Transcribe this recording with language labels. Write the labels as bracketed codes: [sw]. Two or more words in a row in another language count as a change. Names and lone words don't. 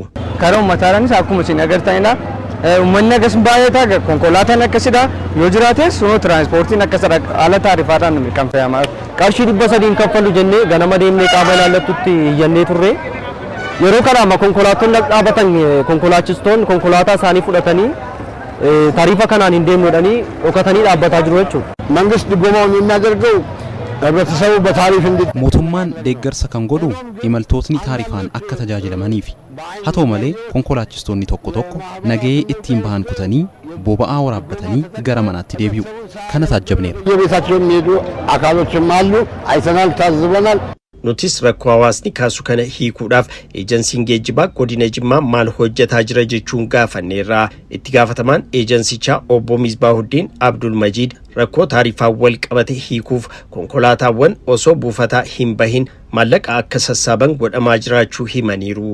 [om] Karaa uummataanis akkuma isin agartanidha. Uummanni akkas baay'ataa konkolaataan akkasidha yoo jiraates sunoo tiraanspoortiin akkasidha haala taarifaadhaan kan fe'amaa qarshii 300 kaffalu jennee ganama deemnee qaama ilaallattutti iyyannee turre yeroo kana amma konkolaattonni dhaabatan konkolaachistoonni konkolaataa isaanii fudhatanii taarifa kanaan hin deemnudhanii dhokatanii dhaabbataa jiru jechuudha. Mangistii gomaa'uun inni agarga'u [am] ህብረተሰቡ በታሪፍ [om] mootummaan deeggarsa kan godhu imaltootni taarifaan akka tajaajilamaniif haa ta'u malee konkolaachistoonni tokko tokko nagahee ittiin bahan kutanii boba'aa waraabbatanii gara manaatti deebi'u kana taajjabneera. [am] የቤታቸው የሚሄዱ አካሎችም አሉ አይተናል ታዝበናል. [om] Nutis rakkoo hawaasni kaasu kana hiikuudhaaf eejansiin geejjibaa godina Jimmaa maal hojjetaa jira jechuun gaafanneerra. Itti gaafatamaan eejansichaa obbo Misbaahuddin Abdul Majid rakkoo taarifaa wal qabate hiikuuf konkolaataawwan osoo buufataa hin bahin maallaqa akka sassaaban godhamaa jiraachuu himaniiru.